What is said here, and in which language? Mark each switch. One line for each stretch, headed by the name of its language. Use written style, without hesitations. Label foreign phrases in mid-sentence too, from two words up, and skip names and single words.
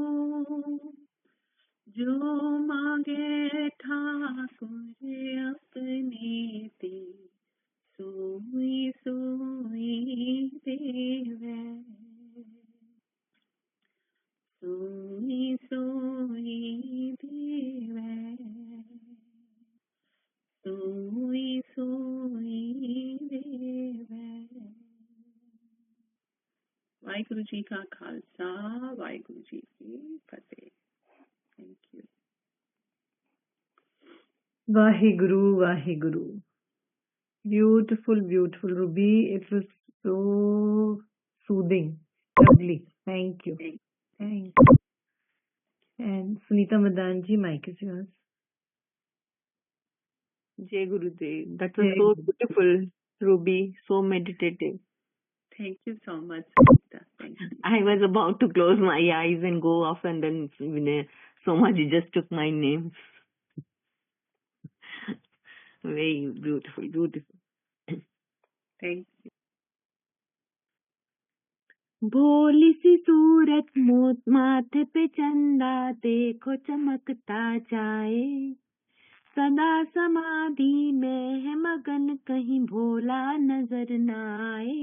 Punjabi: ਜੋ ਮਾਂਗੇ ਠਾਕੁਰ ਅਪਨੇ ਤੇ, ਸੋਈ ਸੋਈ ਦੇਵੈ। ਸੋਈ ਸੋਈ ਦੇਵੈ। ਸੋਈ ਸੋਈ ਦੇਵੈ। ਵਾਹਿਗੁਰੂ ਜੀ ਕਾ ਖਾਲਸਾ, ਵਾਹਿਗੁਰੂ ਜੀ ਕੀ ਫਤੇਹ।
English: Thank you.
Punjabi: ਵਾਹਿਗੁਰੂ, ਵਾਹਿਗੁਰੂ.
English: Beautiful, beautiful, Ruby. It was so soothing, lovely. Thank you. Thank you. And Sunita Madanji, mic is yours.
Hindi: जय गुरुदेव.
English: That was
Hindi: Jai
English: so
Hindi: Guru.
English: beautiful, Ruby. So meditative. Thank you so much, Sunita. Thank you. I was about to close my eyes and go off, and then so much just took my name. Very beautiful, beautiful. Thank you.
Hindi: भोली सी सूरत माथे पे चंदा, देखो चमकता जाए। सदा समाधि में है मगन, कहीं भोला नजर न आए।